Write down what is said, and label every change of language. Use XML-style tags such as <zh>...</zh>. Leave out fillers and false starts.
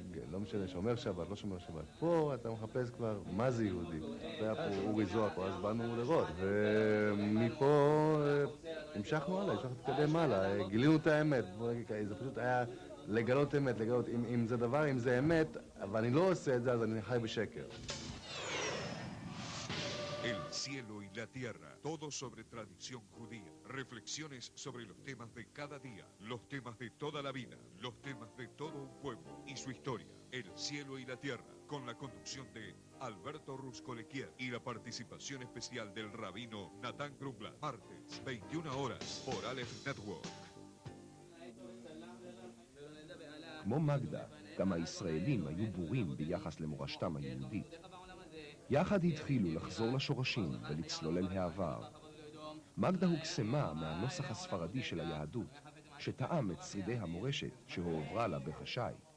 <he>לא משנה, שומר שבת, לא שומר שבת. פה אתה מחפש כבר מה זה יהודי. היה פה אורי זוהר, אז באנו לראות. ומפה המשכנו הלאה, המשכנו להתקדם הלאה. גילינו את האמת. זה פשוט היה לגלות אמת, לגלות אם זה דבר, אם זה אמת, אבל אני לא עושה את זה, אז אני חי בשקר.</he> <es>El cielo y la tierra, todo sobre tradición judía, reflexiones sobre los temas de cada día, los temas de toda la vida, los temas de todo un pueblo y su historia. El cielo y la tierra, con la conducción de Alberto Ruscolequier y la participación especial del rabino Natán Grubla, martes, 21 horas, por Aleph Network.</es> <he>כמו מגדה, גם הישראלים היו בורים ביחס למורשתם היהודית. יחד התחילו לחזור לשורשים ולצלול אל העבר. מגדה הוקסמה מהנוסח הספרדי של היהדות, שטעם את שרידי המורשת שהועברה לה בחשאי.</he>